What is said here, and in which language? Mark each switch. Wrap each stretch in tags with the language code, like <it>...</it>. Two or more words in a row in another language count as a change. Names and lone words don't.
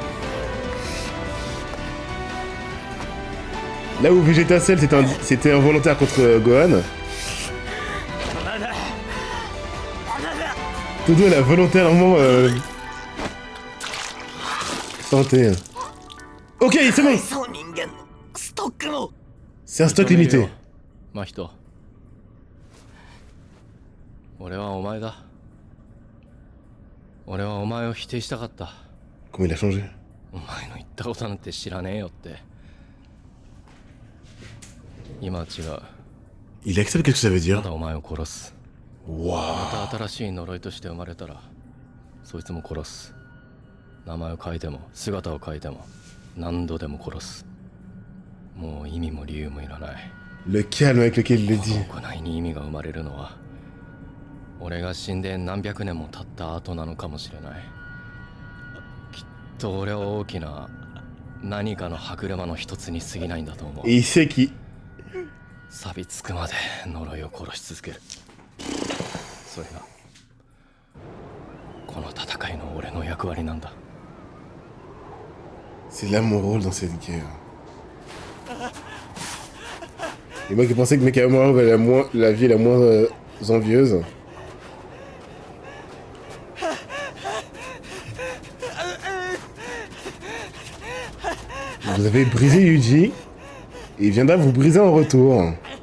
<fr>Là où Vegeta Cell c'était involontaire contre Gohan. Todo elle a volontairement tenté. Ok, c'est bon.</fr> <ja>そう人間ストックの</ja> <fr>C'est un stock limité.</fr> <ja>真人、俺はお前だ。俺はお前を否定したかった。</ja> <fr>Comment il a changé?</fr> <ja>お前の言ったことなんて知らねえよって。今は違う。</ja> <fr>Il accepte, qu'est-ce que ça veut</fr> <ja>ま</ja> <fr>dire?</fr> <ja>だお前を殺す。</ja> <fr>Waouh.</fr> <ja>また新しい呪いとして生まれたらそいつも殺す。名前を変えても姿を変えても何度でも殺す。もう意味も理由もいらない。</ja> <fr>Le calme avec lequel il le dit.</fr> <ja>行いに意味が生まれるのは俺が死んで何百年も経った後なのかもしれない。きっと俺は大きな何かの歯車の一つに過ぎないんだと思う。</ja> <fr>Et il sait qu'il...</fr> <ja>錆びつくまで呪いを殺し続ける。それがこの戦いの俺の役割なんだ。</ja> <fr>C'est là mon rôle dans cette guerre. Et moi qui pensais que Mekamaru avait la vie la moins envieuse. Vous avez brisé Yuji, et il viendra vous briser en retour.</fr>